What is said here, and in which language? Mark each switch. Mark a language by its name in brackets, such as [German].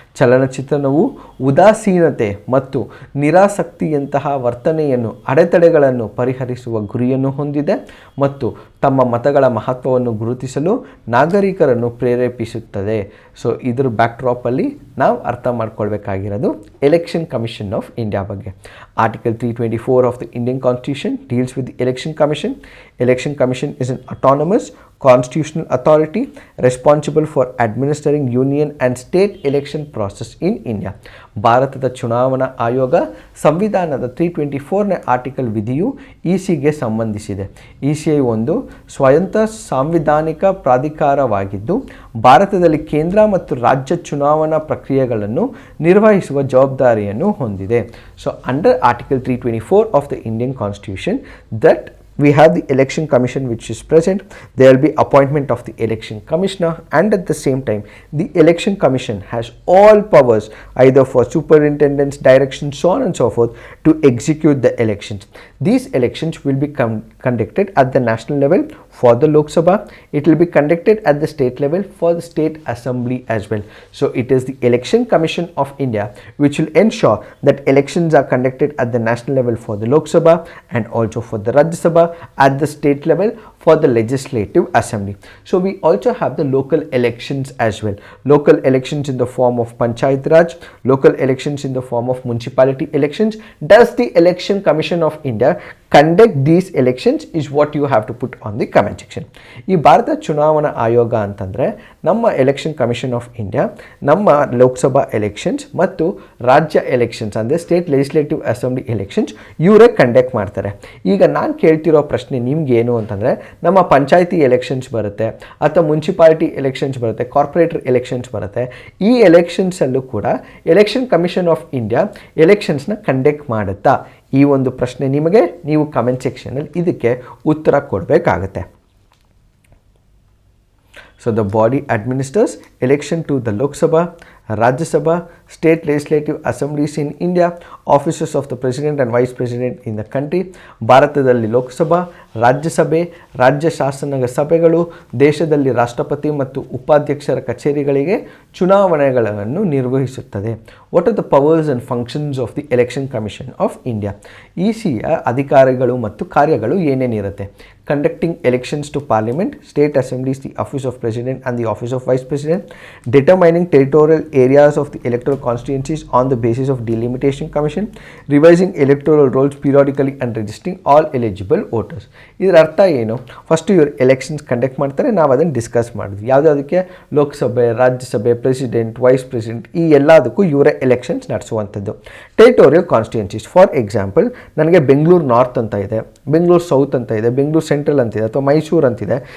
[Kannada] ಚಲನಚಿತ್ರಣವು ಉದಾಸೀನತೆ ಮತ್ತು ನಿರಾಸಕ್ತಿಯಂತಹ ವರ್ತನೆಯನ್ನು, ಅಡೆತಡೆಗಳನ್ನು ಪರಿಹರಿಸುವ ಗುರಿಯನ್ನು ಹೊಂದಿದೆ ಮತ್ತು ತಮ್ಮ ಮತಗಳ ಮಹತ್ವವನ್ನು ಗುರುತಿಸಲು ನಾಗರಿಕರನ್ನು ಪ್ರೇರೇಪಿಸುತ್ತದೆ. ಸೊ ಇದ್ರ ಬ್ಯಾಕ್ಡ್ರಾಪಲ್ಲಿ ನಾವು ಅರ್ಥ ಮಾಡ್ಕೊಳ್ಬೇಕಾಗಿರೋದು ಎಲೆಕ್ಷನ್ ಕಮಿಷನ್ ಆಫ್ ಇಂಡಿಯಾ ಬಗ್ಗೆ. [English] Article 324 of the Indian constitution deals with the election commission. Election commission is an autonomous constitutional authority responsible for administering union and state election process in India. [Kannada] ಭಾರತದ ಚುನಾವಣಾ ಆಯೋಗ ಸಂವಿಧಾನದ 324ನೇ article ವಿಧಿಯು ಇಸಿಗೆ ಸಂಬಂಧಿಸಿದೆ. ECI ಒಂದು ಸ್ವಯಂತ ಸಾಂವಿಧಾನಿಕ ಪ್ರಾಧಿಕಾರವಾಗಿದ್ದು ಭಾರತದಲ್ಲಿ ಕೇಂದ್ರ ಮತ್ತು ರಾಜ್ಯ ಚುನಾವಣಾ ಪ್ರಕ್ರಿಯೆಗಳನ್ನು ನಿರ್ವಹಿಸುವ ಜವಾಬ್ದಾರಿಯನ್ನು ಹೊಂದಿದೆ. [English] So under article 324 of the Indian constitution that we have the election commission which is present. There will be appointment of the election commissioner, and at the same time the election commission has all powers either for superintendence, direction, so on and so forth to execute the elections. These elections will be conducted at the national level for the Lok Sabha. It will be conducted at the state level for the state assembly as well. So it is the election commission of India which will ensure that elections are conducted at the national level for the Lok Sabha and also for the Rajya Sabha at the state level for the legislative assembly. So we also have the local elections as well. Local elections in the form of Panchayat Raj, local elections in the form of municipality elections. Does the election commission of India conduct these elections is what you have to put on the comment section. [Kannada] ಈ ಭಾರತ ಚುನಾವಣಾ ಆಯೋಗ ಅಂತಂದರೆ ನಮ್ಮ election commission of India ನಮ್ಮ Lok Sabha elections ಮತ್ತು ರಾಜ್ಯ elections ಅಂದರೆ state legislative assembly elections ಇವರೇ ಕಂಡಕ್ಟ್ ಮಾಡ್ತಾರೆ. ಈಗ ನಾನು ಕೇಳ್ತಿರೋ ಪ್ರಶ್ನೆ ನಿಮ್ಗೆ ಏನು ಅಂತಂದರೆ, ನಮ್ಮ ಪಂಚಾಯತಿ ಎಲೆಕ್ಷನ್ಸ್ ಬರುತ್ತೆ ಅಥವಾ ಮುನ್ಸಿಪಾಲಿಟಿ ಎಲೆಕ್ಷನ್ಸ್ ಬರುತ್ತೆ, ಕಾರ್ಪೊರೇಟರ್ ಎಲೆಕ್ಷನ್ಸ್ ಬರುತ್ತೆ. ಈ ಎಲೆಕ್ಷನ್ಸಲ್ಲೂ ಕೂಡ election commission of India ಎಲೆಕ್ಷನ್ಸ್ನ conduct ಮಾಡುತ್ತಾ? ಈ ಒಂದು ಪ್ರಶ್ನೆ ನಿಮಗೆ ನೀವು ಕಮೆಂಟ್ ಸೆಕ್ಷನಲ್ಲಿ ಇದಕ್ಕೆ ಉತ್ತರ ಕೊಡಬೇಕಾಗತ್ತೆ. [English] So the body administers election to the Lok Sabha, Rajya Sabha, state legislative assemblies in India, offices of the president and vice president in the country. [Kannada] ಭಾರತದಲ್ಲಿ ಲೋಕಸಭಾ, ರಾಜ್ಯಸಭೆ, ರಾಜ್ಯ ಶಾಸನ ಸಭೆಗಳು, ದೇಶದಲ್ಲಿ ರಾಷ್ಟ್ರಪತಿ ಮತ್ತು ಉಪಾಧ್ಯಕ್ಷರ ಕಚೇರಿಗಳಿಗೆ ಚುನಾವಣೆಗಳನ್ನು ನಿರ್ವಹಿಸುತ್ತದೆ. [English] What are the powers and functions of the election commission of India? [Kannada] ಇಸಿಯ ಅಧಿಕಾರಿಗಳು ಮತ್ತು ಕಾರ್ಯಗಳು ಏನೇನಿರುತ್ತೆ? [English] Conducting elections to parliament, state assemblies, the office of president and the office of vice president, determining territorial areas of the electoral constituencies on the basis of delimitation commission, revising electoral rolls periodically and registering all eligible voters. [Kannada] ಇದರ ಅರ್ಥ ಏನು? First ಇವರು elections conduct ಮಾಡ್ತಾರೆ, ನಾವು ಅದನ್ನು discuss ಮಾಡಿದ್ವಿ. ಯಾವುದಕ್ಕೆ? ಲೋಕಸಭೆ, ರಾಜ್ಯಸಭೆ, ಪ್ರೆಸಿಡೆಂಟ್, ವೈಸ್ ಪ್ರೆಸಿಡೆಂಟ್, ಈ ಎಲ್ಲದಕ್ಕೂ ಇವರೇ elections ನಡೆಸುವಂಥದ್ದು. [English] territorial constituencies, for example [Kannada] ನನಗೆ ಬೆಂಗಳೂರು ನಾರ್ತ್ ಅಂತ ಇದೆ, ಬೆಂಗಳೂರು ಸೌತ್ ಅಂತ ಇದೆ, ಬೆಂಗಳೂರು ಸೆಂಟ್ರಲ್ ಅಂತಿದೆ ಅಥವಾ ಮೈಸೂರು ಅಂತಿದೆ.